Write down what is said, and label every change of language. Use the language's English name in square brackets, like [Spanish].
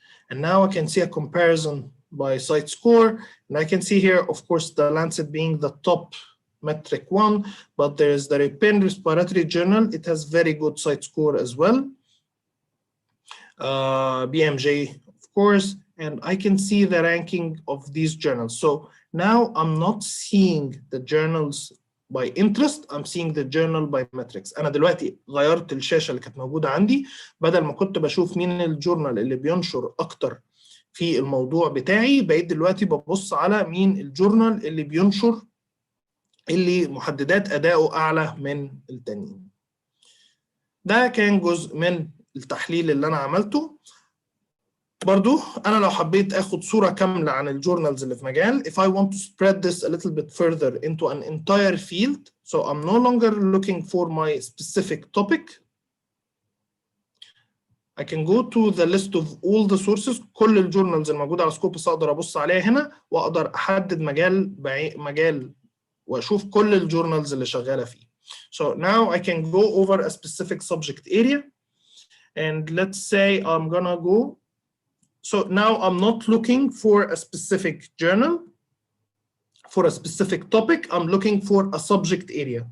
[English] And now I can see a comparison by site score. And I can see here, of course, the Lancet being the top metric one, but there's the European Respiratory Journal. It has very good site score as well. BMJ, of course, and I can see the ranking of these journals. So now I'm not seeing the journals by interest, I'm seeing the journal by metrics. [Arabic] أنا دلوقتي غيرت الشاشة اللي كانت موجودة عندي، بدل ما كنت بشوف مين الجورنال اللي بينشر أكتر في الموضوع بتاعي، بقيت دلوقتي ببص على مين الجورنال اللي بينشر اللي محددات أدائه أعلى من التانيين. ده كان جزء من التحليل اللي أنا عملته. برضو أنا لو حبيت أخد صورة كاملة عن الجورنالز اللي في مجال, [English] if I want to spread this a little bit further into an entire field, so I'm no longer looking for my specific topic, I can go to the list of all the sources. [Arabic] كل الجورنالز الموجودة على سكوبس أقدر أبص عليها هنا وأقدر أحدد مجال وأشوف كل الجورنالز اللي شغالة فيه. [English] So now I can go over a specific subject area, and let's say I'm gonna go. So now I'm not looking for a specific journal, for a specific topic. I'm looking for a subject area.